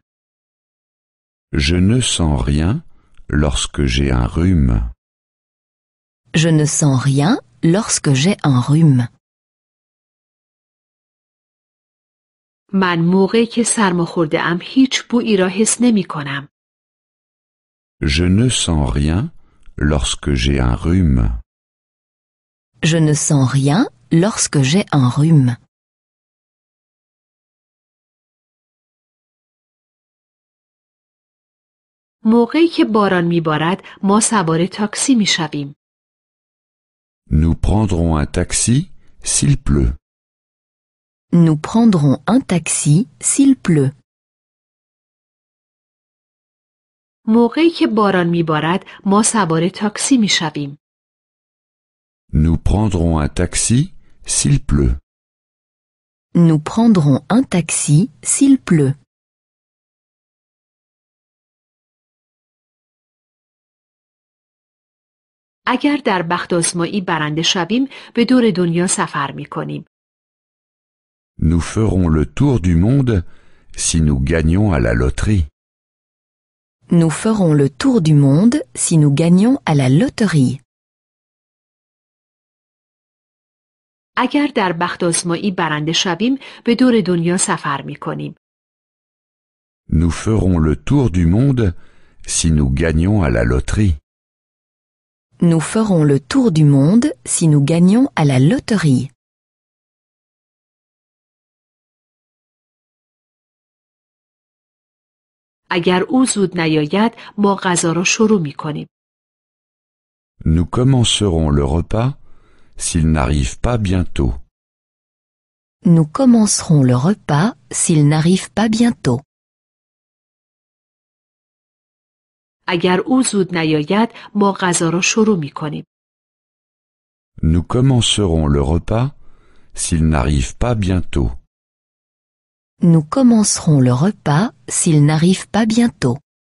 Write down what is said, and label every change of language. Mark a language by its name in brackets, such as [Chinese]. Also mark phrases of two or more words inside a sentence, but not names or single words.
[French] Je ne sens rien lorsque j'ai un rhume. Je ne sens rien lorsque j'ai un rhume. [Persian] من موقعی که سرماخورده ام هیچ بویی را حس نمی کنم. [French] Je ne sens rien lorsque j'ai un rhume. Je ne sens rien lorsque j'ai un rhume. [Persian] موقعی که باران میبارد ما سوار تاکسی میشویم. [French] Nous prendrons un taxi s'il pleut. Nous prendrons un taxi s'il pleut. [Persian] موقعی که باران میبارد ما سوار تاکسی میشویم. [French] Nous prendrons un taxi s'il pleut. Nous prendrons un taxi s'il pleut. [Persian] اگر در بخت آزمایی برنده شویم به دور دنیا سفر میکنیم. [French] Nous ferons le tour du monde si nous gagnons à la loterie. Nous ferons le tour du monde si nous gagnons à la loterie. [Persian] اگر در بخت آزمایی برنده شویم به دور دنیا سفر میکنیم. [French] Nous ferons le tour du monde si nous gagnons à la loterie. Nous ferons le tour du monde si nous gagnons à la loterie. [Persian] اگر او زود نیاید ما غذا را شروع می کنیم. [French] Nous commencerons le repas s'il n'arrive pas bientôt. Nous commencerons le repas s'il n'arrive pas bientôt. [Persian] اگر او زود نیاید ما غذا را شروع می کنیم. [French] Nous commencerons le repas s'il n'arrive pas bientôt. Nous commencerons le repas s'il n'arrive pas bientôt.